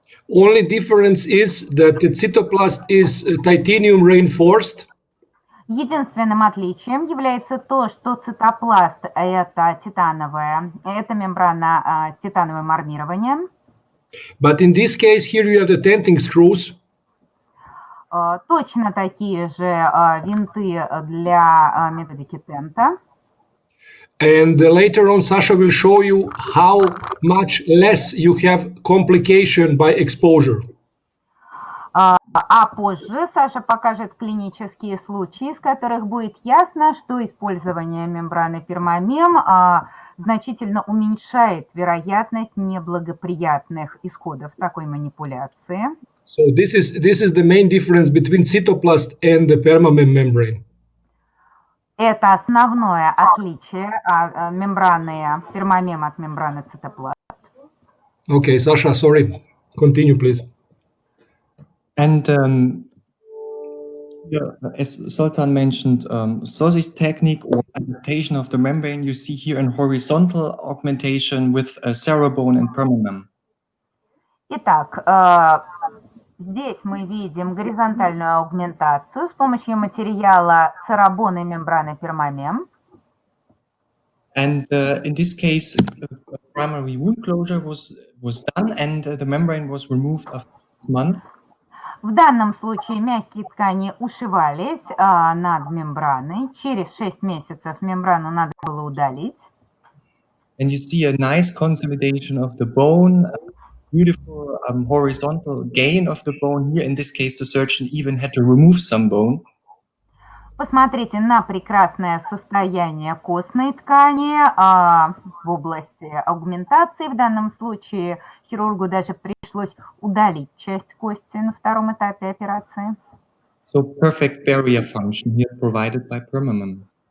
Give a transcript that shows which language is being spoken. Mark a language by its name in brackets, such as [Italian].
[English] Only difference is that the cytoplast is titanium reinforced. [Russian] Единственным отличием является то, что цитопласт – это мембрана с титановым армированием. [English] But in this case, here you have the tenting screws. [Russian] Точно такие же винты для методики тента. [English] And later on, Sasha will show you how much less you have complication by exposure. [Russian] А позже Саша покажет клинические случаи, из которых будет ясно, что использование мембраны пермамем значительно уменьшает вероятность неблагоприятных исходов такой манипуляции. [English] So this is the main difference between cytoplast and the permamem membrane. [Russian] Это основное отличие мембраны пермамем от мембраны цитопласт. [English] Okay, Sasha, sorry. Continue, please. And as Sultan mentioned, sausage technique or adaptation of the membrane, you see here in horizontal augmentation with cerabone and permamem. [Russian] Итак, здесь мы видим горизонтальную аугментацию с помощью материала церабон и мембраны пермамем. [English] And in this case, primary wound closure was done, and the membrane was removed after 6 months. [Russian] В данном случае мягкие ткани ушивались над мембраной. Через 6 месяцев мембрану надо было удалить. [English] And you see a nice consolidation of the bone, beautiful horizontal gain of the bone. Here, in this case, the surgeon even had to remove some bone. [Russian] Посмотрите на прекрасное состояние костной ткани в области аугментации. В данном случае хирургу даже пришлось удалить часть кости на втором этапе операции. [English] So perfect barrier function here provided by permamem.